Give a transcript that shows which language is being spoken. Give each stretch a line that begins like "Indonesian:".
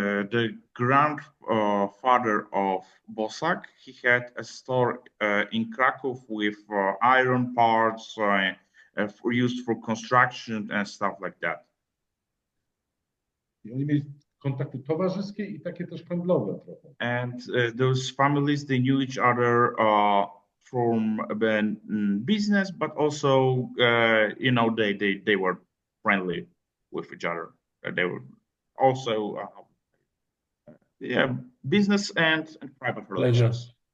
English: The grandfather of Bosak, he had a store in Krakow with iron parts used for construction and stuff like that.
Polish: I oni mieli kontakty towarzyskie I takie też handlowe trochę.
English: And those families, they knew each other from business, but also, they were friendly with each other. They were also, business and private relations.